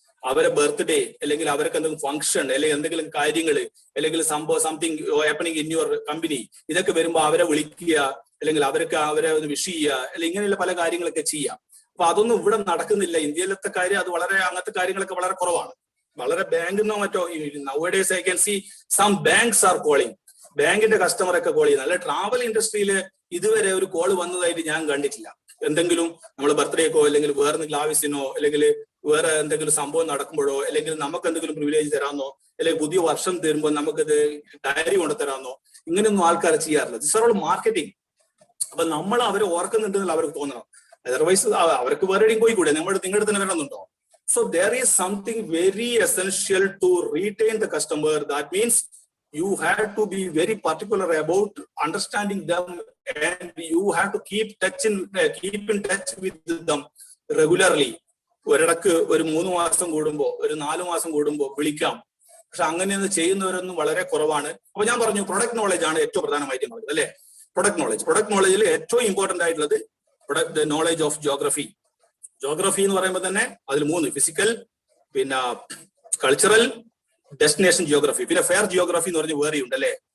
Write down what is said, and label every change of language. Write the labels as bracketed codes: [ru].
[ml] അവരെ ബർത്ത്ഡേ, അല്ലെങ്കിൽ അവർക്ക് എന്തെങ്കിലും ഫംഗ്ഷൻ, അല്ലെങ്കിൽ എന്തെങ്കിലും കാര്യങ്ങൾ, അല്ലെങ്കിൽ [en] something happening in your company, [ml] ഇതൊക്കെ വരുമ്പോൾ അവരെ വിളിക്കുക, അല്ലെങ്കിൽ അവരെ ഒന്ന് വിഷ് ചെയ്യുക, അല്ലെങ്കിൽ ഇങ്ങനെയുള്ള പല കാര്യങ്ങളൊക്കെ ചെയ്യാം. അപ്പൊ അതൊന്നും ഇവിടെ നടക്കുന്നില്ല. ഇന്ത്യയിലത്തെ കാര്യം അത് അങ്ങനത്തെ കാര്യങ്ങളൊക്കെ വളരെ കുറവാണ്. വളരെ ബാങ്കിന്നോ മറ്റോ [en] nowadays I can see some banks are calling. [ml] ബാങ്കിന്റെ കസ്റ്റമറൊക്കെ കോൾ ചെയ്യുന്നത്. അല്ലെ, ട്രാവൽ ഇൻഡസ്ട്രിയിൽ ഇതുവരെ ഒരു കോൾ വന്നതായിട്ട് ഞാൻ കണ്ടിട്ടില്ല. എന്തെങ്കിലും നമ്മൾ ബർത്ത്ഡേക്കോ, അല്ലെങ്കിൽ വേറെ എന്തെങ്കിലും ആവശ്യത്തിനോ, അല്ലെങ്കിൽ വേറെ എന്തെങ്കിലും സംഭവം നടക്കുമ്പോഴോ, അല്ലെങ്കിൽ നമുക്ക് എന്തെങ്കിലും പ്രിവിലേജ് തരാമെന്നോ, അല്ലെങ്കിൽ പുതിയ വർഷം തരുമ്പോൾ നമുക്കത് ഡയറി കൊണ്ട് തരാമെന്നോ, ഇങ്ങനെയൊന്നും ആൾക്കാർ ചെയ്യാറില്ല. [en] This are all marketing. [ml] അപ്പൊ നമ്മൾ അവരെ ഓർക്കുന്നുണ്ടെന്നുള്ള അവർക്ക് തോന്നണം. അതർവൈസ് അവർക്ക് വേറെ എവിടെയും പോയിക്കൂടെ? നിങ്ങളുടെ തന്നെ വരണമെന്നുണ്ടോ? [en] So there is something very essential to retain the customer. That means you have to be very particular about understanding them, and you have to keep in touch with them regularly. [ml] ഒരിടക്ക് ഒരു 3 മാസം കൂടുമ്പോ, ഒരു 4 മാസം കൂടുമ്പോ വിളിക്കാം. പക്ഷെ അങ്ങനെയൊന്നും ചെയ്യുന്നവരൊന്നും വളരെ കുറവാണ്. അപ്പൊ ഞാൻ പറഞ്ഞു പ്രൊഡക്റ്റ് നോളജ് ആണ് ഏറ്റവും പ്രധാനമായിട്ട് പറയുന്നത്, അല്ലെ? പ്രൊഡക്റ്റ് നോളജിൽ ഏറ്റവും ഇമ്പോർട്ടന്റ് ആയിട്ടുള്ളത് product knowledge of geography. Geography എന്ന് പറയുമ്പോൾ തന്നെ അതിൽ 3: ഫിസിക്കൽ, പിന്നെ കൾച്ചറൽ, ഡെസ്റ്റിനേഷൻ ജിയോഗ്രഫി, പിന്നെ ഫെയർ ജിയോഗ്രഫി എന്ന് പറഞ്ഞ് വേറെയുണ്ട്, അല്ലെ?